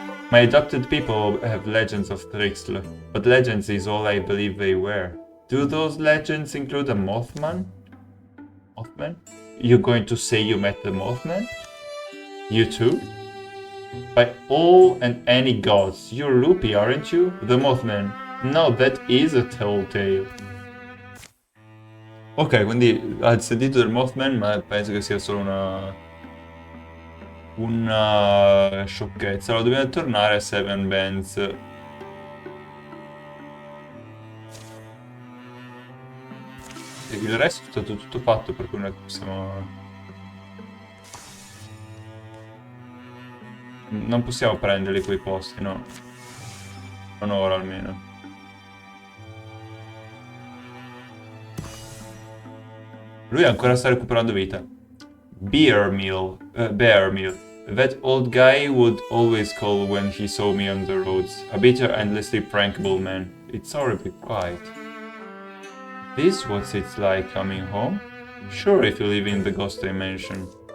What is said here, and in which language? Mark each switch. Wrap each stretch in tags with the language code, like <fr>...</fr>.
<en>My adopted people have legends of Thrixl, but legends is all I believe they were. Do those legends include a Mothman? Mothman? You going to say you met the Mothman? You too? By all and any gods, you're loopy, aren't you? The Mothman. No, that is a telltale.</en> <it>Ok, quindi ha sentito del Mothman, ma penso che sia solo una sciocchezza. Allora dobbiamo tornare a Seven Bands. Il resto è stato tutto fatto, per cui noi possiamo... Non possiamo prenderli quei posti, no. Non ora almeno. Lui ancora sta recuperando vita.</it> <en>Bear meal. That old guy would always call when he saw me on the roads. A bitter, endlessly prankable man. It's horribly quiet. This what it's like coming home? Sure, if you live in the ghost dimension.</en>